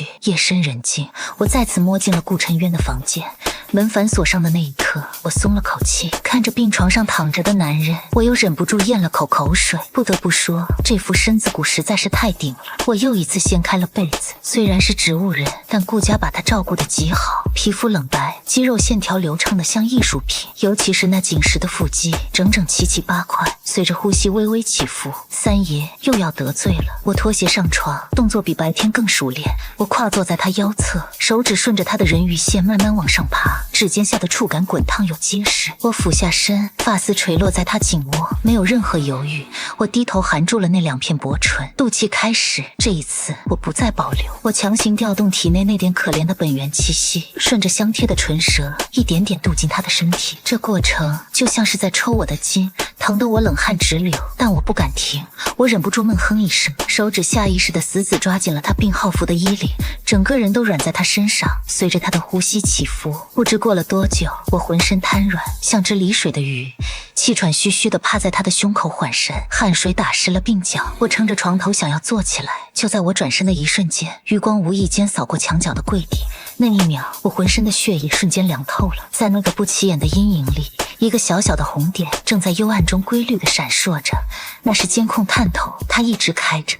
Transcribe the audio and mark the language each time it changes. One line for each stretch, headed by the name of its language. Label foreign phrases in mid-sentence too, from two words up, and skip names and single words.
Chinese: 夜深人靜，我再次摸進了顧辰淵的房間，門反鎖上的那一刻，我鬆了口氣，看着病床上躺着的男人，我又忍不住咽了口水。不得不說，這副身子骨實在是太頂了。我又一次掀開了被子，雖然是植物人，但顧家把他照顧得極好，皮膚冷白， 肌肉線條流暢的像藝術品，尤其是那緊實的腹肌，整整齊齊8塊，隨着呼吸微微起伏。三爺又要得罪了。我脫鞋上床，動作比白天更熟練。我跨坐在他腰側，手指順着他的人魚線慢慢往上爬，指尖下的觸感滾燙又結實。我俯下身，髮絲垂落在他頸窩，沒有任何猶豫，我低頭含住了那2片薄唇，肚臍開始。這一次我不再保留，我強行調動體內那點可憐的本源氣息，順着香貼的唇舌一點點渡進他的身體。這過程就像是在抽我的筋，疼得我冷汗直流，但我不敢停。我忍不住悶哼一聲，手指下意識地死死抓緊了他病號服的衣領，整個人都軟在他身上。隨着他的呼吸起伏，不知過了多久，我渾身癱軟，像只離水的魚，氣喘吁吁地趴在他的胸口緩神，汗水打濕了鬢角。我撐着床頭想要坐起來，就在我轉身的一瞬間，餘光無意間掃過牆角的櫃底。那一秒，我渾身的血液瞬間涼透了。在那個不起眼的陰影裡，一個小小的紅點正在幽暗中規律地閃爍着，那是監控探頭，它一直開着。